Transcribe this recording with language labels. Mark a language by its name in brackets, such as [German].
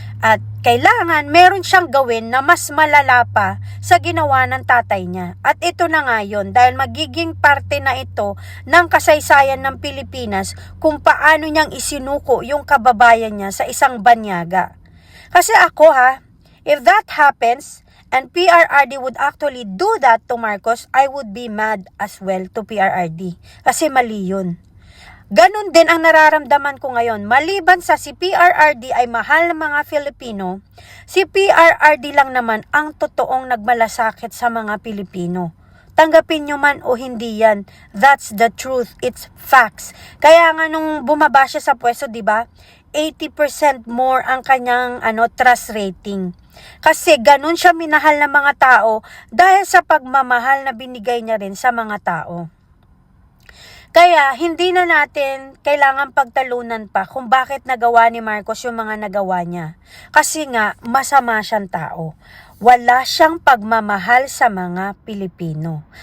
[Filipino] At kailangan meron siyang gawin na mas malala pa sa ginawa ng tatay niya. At ito na nga yun, dahil magiging parte na ito ng kasaysayan ng Pilipinas kung paano niyang isinuko yung kababayan niya sa isang banyaga. Kasi ako [English] if that happens, and PRRD would actually do that to Marcos, I would be mad as well to PRRD. [Filipino] Kasi mali yun. Ganon din ang nararamdaman ko ngayon. Maliban sa si PRRD ay mahal ng mga Filipino, si PRRD lang naman ang totoong nagmalasakit sa mga Pilipino. Tanggapin nyo man o hindi yan, [English] that's the truth, it's facts. [Filipino] Kaya nga nung bumaba siya sa pwesto, di ba? 80% more ang kanyang trust rating. Kasi ganun siya minahal ng mga tao dahil sa pagmamahal na binigay niya rin sa mga tao. Kaya hindi na natin kailangan pagtalunan pa kung bakit nagawa ni Marcos yung mga nagawa niya. Kasi nga masama siyang tao. Wala siyang pagmamahal sa mga Pilipino.